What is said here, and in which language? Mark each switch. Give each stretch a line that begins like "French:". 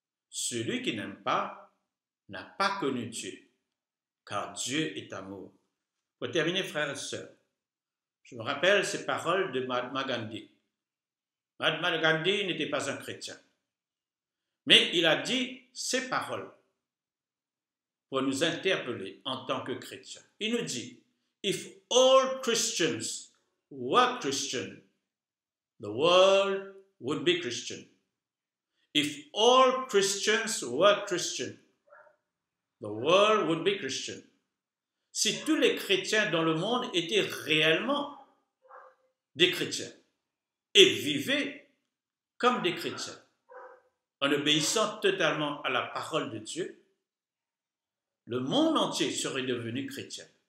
French: Celui qui n'aime pas n'a pas connu Dieu, car Dieu est amour. » Pour terminer, frères et sœurs, je me rappelle ces paroles de Mahatma Gandhi. Mahatma Gandhi n'était pas un chrétien, mais il a dit ces paroles pour nous interpeller en tant que chrétiens.
English: Il nous dit, « If all Christians were Christian, the world would be Christian. If all Christians were Christian, the world would be Christian.
French: » Si tous les chrétiens dans le monde étaient réellement des chrétiens et vivaient comme des chrétiens, en obéissant totalement à la parole de Dieu, le monde entier serait devenu chrétien.